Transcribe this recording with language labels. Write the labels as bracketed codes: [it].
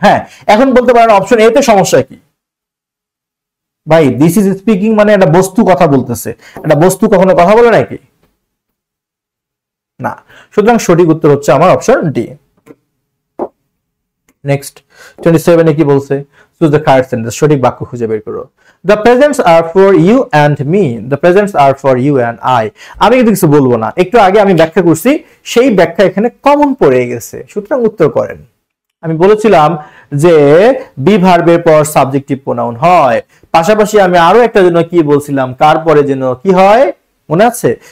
[bn] হ্যাঁ, এখন বলতে পারেন অপশন এ তে সমস্যা কি ভাই? দিস ইজ স্পিকিং মানে একটা বস্তু কথা বলতেছে, একটা বস্তু কখনো কথা বলে নাকি? না। সুতরাং সঠিক উত্তর হচ্ছে আমার অপশন ডি। নেক্সট 27 এ কি বলছে? চুজ দ্য কারেক্ট সেন্টেন্স, সঠিক বাক্য খুঁজে বের করো। [en] The presents are for you and me. The presents are for you and I. [bn] আমি কিন্তু কিছু বলবো না, একটু আগে আমি ব্যাখ্যা করছি, সেই ব্যাখ্যা এখানে কমন পড়ে গেছে। সুতরাং উত্তর করেন। আমি বলেছিলাম যে বি ভার্বের পর সাবজেক্টিভ প্রোনাউন হয়, পাশাপাশি আমি আরো একটা জন্য কি বলছিলাম, কার পরে যেন কি হয় মনে আছে?